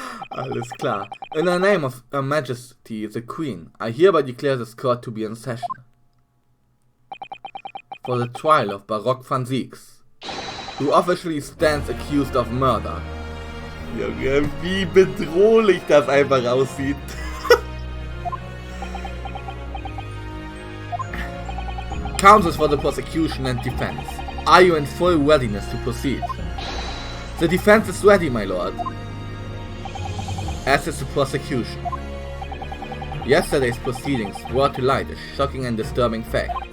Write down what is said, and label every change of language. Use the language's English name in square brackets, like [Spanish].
[German] Alles klar. [English] In the name of Her Majesty the Queen, I hereby declare this court to be in session. For the trial of Baroque Van Zieks, who officially stands accused of murder. [German] Junge, wie bedrohlich das einfach aussieht. [English] Counsels for the prosecution and defense. Are you in full readiness to proceed? The defense is ready, my lord. As is the prosecution. Yesterday's proceedings brought to light a shocking and disturbing fact.